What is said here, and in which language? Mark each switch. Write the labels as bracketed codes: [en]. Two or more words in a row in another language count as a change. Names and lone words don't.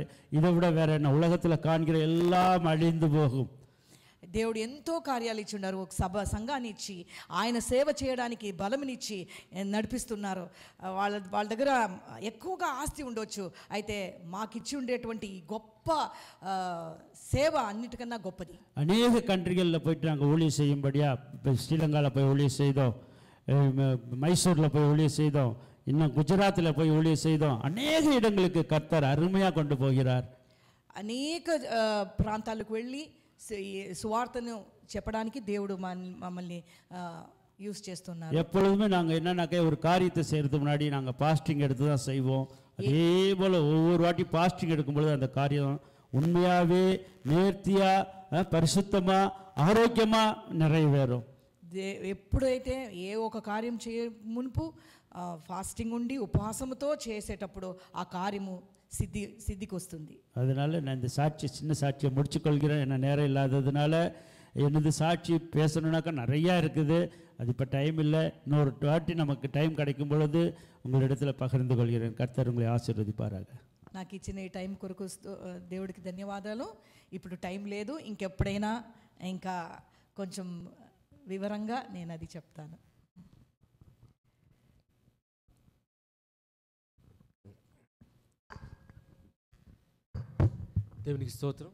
[ta] இதை விட வேற என்ன? உலகத்தில் காண்கிற எல்லாம் அழிந்து போகும். [te] దేవుడు ఎంతో కార్యాలు ఇచ్చి ఉన్నారు. ఒక సంఘాన్ని ఇచ్చి ఆయన సేవ చేయడానికి బలమునిచ్చి నడిపిస్తున్నారు. వాళ్ళ దగ్గర ఎక్కువగా ఆస్తి ఉండొచ్చు, అయితే మాకిచ్చి ఉండేటువంటి గొప్ప సేవ అన్నిటికన్నా గొప్పది. [ta] అనేక కంట్రీகளில் போயிட்டு நாங்கள் ஊழியம் செய்யும்படியா, ஸ்ரீலங்காவில் போய் ஊழியம் செய்தோம், மைசூரில் போய் ஊழியம் செய்தோம், இன்னும் குஜராத்தில் போய் ஊழியம் செய்தோம். அநேக இடங்களுக்கு கர்த்தர் அருமையாக கொண்டு போகிறார். [te] అనేక ప్రాంతాలకు వెళ్ళి సువార్తను చెప్పడానికి దేవుడు మమ్మల్ని யூஸ் చేస్తున్నారు. [ta] எப்பொழுதுமே நாங்கள் என்னன்னாக்கா ஒரு காரியத்தை செய்கிறதுக்கு முன்னாடி நாங்கள் பாஸ்டிங் எடுத்து தான் செய்வோம். அதே போல் ஒவ்வொரு வாட்டி பாஸ்டிங் எடுக்கும்பொழுது அந்த காரியம் உண்மையாகவே நேர்த்தியாக பரிசுத்தமாக ஆரோக்கியமாக நிறைவேறும். [te] ఎప్పుడైతే ఏ ఒక కార్యం మునుపు ఫాస్టింగ్ ఉండి ఉపవాసముతో చేసేటప్పుడు ఆ కార్యము సిద్ధికి వస్తుంది. [ta] அதனால் நான் இந்த சின்ன சாட்சியை முடிச்சுக்கொள்கிறேன். என்ன நேரம் இல்லாததுனால எனது சாட்சி பேசணுன்னாக்கா நிறையா இருக்குது. அது இப்போ டைம் இல்லை. இன்னொரு வாட்டி நமக்கு டைம் கிடைக்கும் பொழுது உங்களிடத்தில் பகிர்ந்து கொள்கிறேன். கர்த்தர் உங்களை ఆశీర్వదింపారాగా. [te] నాకు ఇచ్చిన ఈ టైం కొరకు దేవుడికి ధన్యవాదాలు. ఇప్పుడు టైం లేదు, ఇంకెప్పుడైనా ఇంకా కొంచెం వివరంగా నేను అది చెప్తాను. దేవునికి స్తోత్రం.